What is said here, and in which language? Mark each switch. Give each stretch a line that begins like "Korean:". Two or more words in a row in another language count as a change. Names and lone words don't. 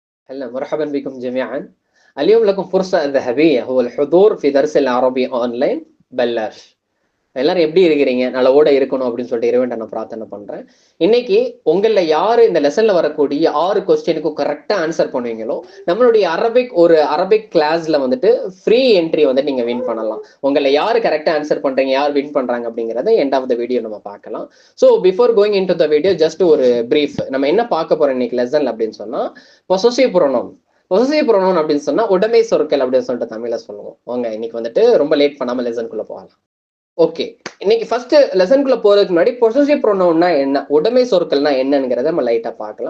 Arabic: هلا مرحبا بكم جميعا. اليوم لكم فرصة ذهبية، هو الحضور في درس العربي آنلاين بلاش.
Tamil: எல்லாரும் எப்படி இருக்கிறீங்க? நல்லவோட இருக்கணும் அப்படின்னு சொல்லிட்டு இறைவன்ட்ட நான் பிரார்த்தனை பண்றேன். இன்னைக்கு உங்கள யாரு இந்த லெசன்ல வரக்கூடிய 6 கொஸ்டினுக்கும்
English: correct answer
Tamil: பண்ணுவீங்களோ நம்மளுடைய
English: Arabic class
Tamil: வந்துட்டு
English: free entry
Tamil: வந்து நீங்க வின் பண்ணலாம். உங்களை யாரு
English: correct answer
Tamil: பண்றீங்க, யார் வின் பண்றாங்க அப்படிங்கறத
English: end of the video
Tamil: நம்ம பார்க்கலாம்.
English: so before going in to the video just
Tamil: ஒரு பிரீஃப், நம்ம என்ன பார்க்க போறோம் இன்னைக்கு லெசன்ல அப்படின்னு சொன்னா
English: possessive pronoun. possessive pronoun
Tamil: அப்படின்னு சொன்னா உடைமை சொற்கள் அப்படின்னு சொல்லிட்டு தமிழ்ல சொல்லுவோம். வாங்க இன்னைக்கு வந்துட்டு ரொம்ப லேட் பண்ணாம லெசனுக்குள்ள போகலாம். ஓகே, இன்னைக்கு
English: first lesson
Tamil: போறதுக்கு முன்னாடி
English: possessive pronoun
Tamil: என்ன, உடைமை சொற்கள்னா என்னங்கிறத நம்ம லைட்டா பார்க்கலாம்.